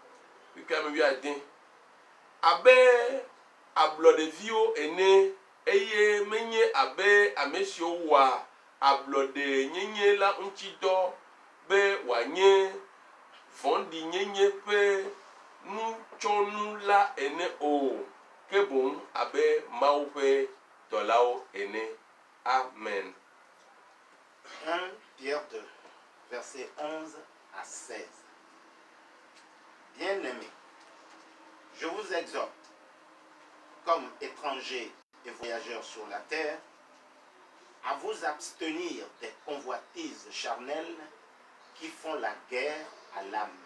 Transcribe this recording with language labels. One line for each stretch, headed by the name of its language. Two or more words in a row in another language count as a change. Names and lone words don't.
Ewe: Abe ablɔɖeviwo ene eye menye abe ame siwo wɔa ablɔɖe nyenye la ŋuti dɔ be wòanye vɔ̃ɖinyenye ƒe nutsɔnu la ene o, ke boŋ abe Mawu ƒe dɔlawo ene. Amen.
French: 1 Pierre 2, versets 11 à 16. Bien-aimés, je vous exhorte, comme étrangers et voyageurs sur la terre, à vous abstenir des convoitises charnelles qui font la guerre à l'âme.